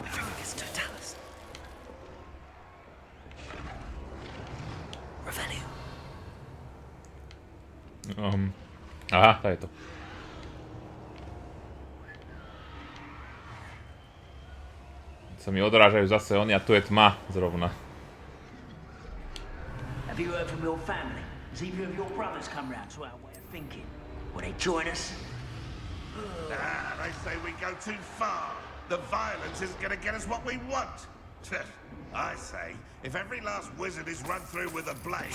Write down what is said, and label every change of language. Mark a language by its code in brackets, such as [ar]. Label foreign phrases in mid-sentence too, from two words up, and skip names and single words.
[en] It's Totalis. Revelio. [sk] Aha, to je to. Sa mi odrážajú zase oni a tu je tma zrovna. [en] Have you heard from your family? Has either of your brothers come round to our way of thinking? Will they join us? They say we go too far. The violence isn't going to get us what we want. I say, if every last wizard is run through with a blade...